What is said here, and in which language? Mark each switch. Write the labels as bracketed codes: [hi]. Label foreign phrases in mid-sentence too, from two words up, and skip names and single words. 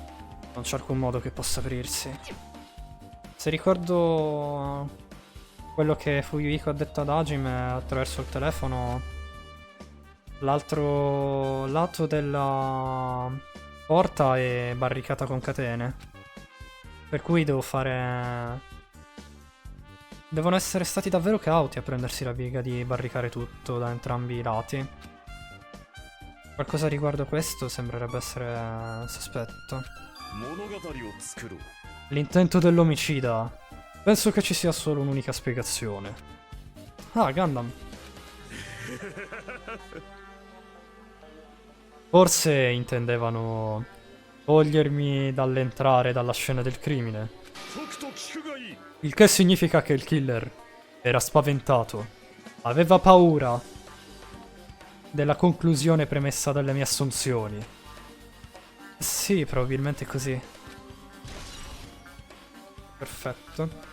[it] Non c'è alcun modo che possa aprirsi. Se ricordo quello che Fuyuhiko ha detto ad Hajime attraverso il telefono, l'altro lato della porta è barricata con catene. Per cui devo fare... Devono essere stati davvero cauti a prendersi la piega di barricare tutto da entrambi i lati. Qualcosa riguardo questo sembrerebbe essere sospetto. [ja] 物語を作ろう。 [it] L'intento dell'omicida. Penso che ci sia solo un'unica spiegazione. Ah, Gundam. Forse intendevano togliermi dall'entrare dalla scena del crimine. [ja] とくと聞くがいい。 [it] Il che significa che il killer era spaventato. Aveva paura della conclusione premessa dalle mie assunzioni. Sì, probabilmente così. Perfetto.